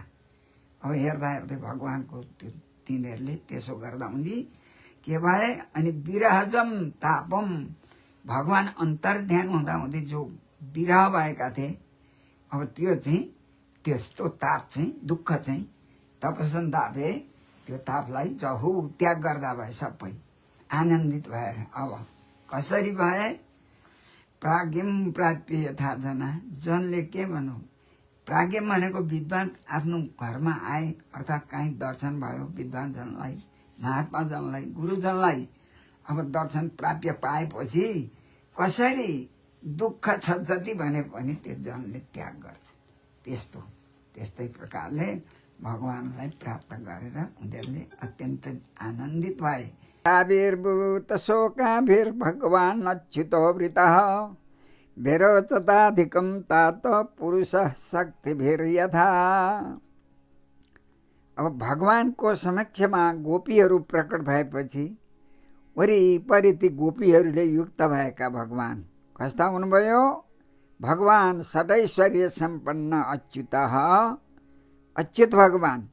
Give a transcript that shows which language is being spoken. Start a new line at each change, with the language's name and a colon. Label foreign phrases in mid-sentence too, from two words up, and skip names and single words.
Nepali: अब हेर्दा हेर्दै भगवानको त्यो तिनीहरूले त्यसो गर्दा हुँदी के भए अनि
Sanskrit: विरहजम तापम
Nepali: भगवान अन्तर्ध्यान हुँदा हुँदै जो विरह भएका थिए अब त्यो चाहिँ त्यस्तो ताप चाहिँ दुःख चाहिँ
Sanskrit: तपसन तापे
Nepali: त्यो तापलाई जहु त्याग गर्दा भए सबै आनन्दित भएर। अब कसरी भए
Sanskrit: प्राज्ञम प्राप्य यथा जना,
Nepali: जनले के भनौँ, प्राज्ञ भनेको विद्वान आफ्नो घरमा आए अर्थात् कहीँ दर्शन भयो विद्वान जनलाई, महात्मा जनलाई, गुरुजनलाई अब दर्शन प्राप्य पाएपछि कसरी दुःख छ जति भने पनि त्यो जनले त्याग गर्छ। त्यस्तै प्रकारले भगवानलाई प्राप्त गरेर उनीहरूले अत्यन्त आनन्दित भए।
Sanskrit: आविर्भूत शोकाभिर्भगवान् अच्युतो वृतः भेरोचताधिकं तात पुरुषः शक्तिभिर्यथा।
Nepali: अब भगवानको समक्षमा गोपीहरू प्रकट भएपछि वरिपरि ती गोपीहरूले युक्त भएका भगवान कस्ता हुनुभयो? भगवान षडैश्वर्य सम्पन्न अच्युतः, अच्युत भगवान।